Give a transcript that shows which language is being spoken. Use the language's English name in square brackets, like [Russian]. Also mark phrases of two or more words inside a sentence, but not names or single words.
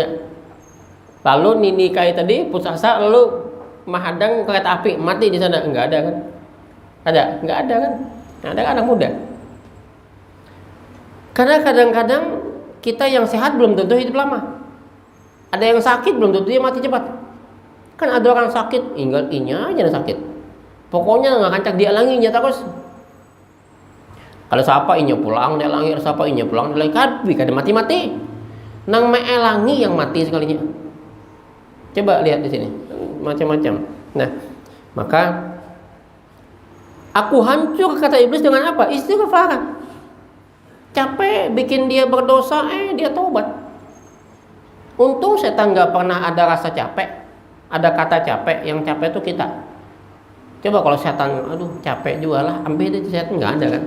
[Indonesian] Lalu nini kai tadi putus asa, lalu menghadang kereta api, mati di sana. Enggak ada kan? Ada? Enggak ada kan? Ada kan anak muda. Karena kadang-kadang kita yang sehat belum tentu hidup lama. Ada yang sakit belum tentu dia mati cepat. [Banjar] Kan ada orang sakit, inya aja sakit. Pokoknya nggak kancak dialanginya terus. Kalau siapa inya pulang dialangi, kalau siapa inya pulang dialangi, kadang mati-mati. Nang meelangi yang mati sekalinya. [Indonesian] Coba lihat di sini. Macam-macam. Nah, maka aku hancur kata iblis dengan apa? Istighfar. Capek bikin dia berdosa, dia taubat. Untung setan nggak pernah ada rasa capek, ada kata capek. Yang capek itu kita. Coba kalau setan, aduh capek juga lah, ambil itu setan, nggak ada kan?